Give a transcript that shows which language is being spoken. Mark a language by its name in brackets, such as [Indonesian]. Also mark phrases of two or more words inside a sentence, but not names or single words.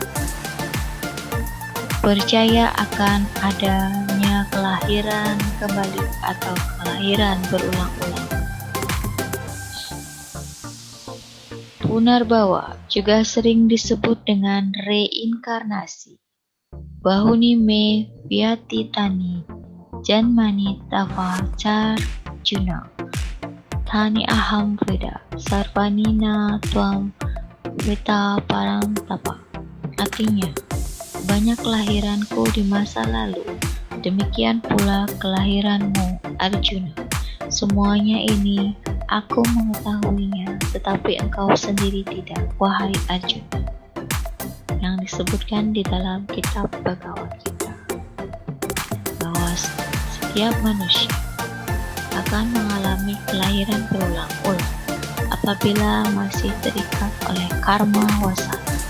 [Indonesian] Percaya akan adanya kelahiran kembali atau kelahiran berulang-ulang. Punarbawa juga sering disebut dengan reinkarnasi. [Sanskrit] Bahuni me vyatitani janmani tava charjuna tani aham veda sarvanina tvam veta param tapa. [Indonesian] Artinya, banyak kelahiranku di masa lalu, demikian pula kelahiranmu, Arjuna. Semuanya ini aku mengetahuinya, tetapi engkau sendiri tidak, wahai Arjuna. Yang disebutkan di dalam kitab Bhagavad Gita, bahwa setiap manusia akan mengalami kelahiran berulang-ulang apabila masih terikat oleh karma wasana.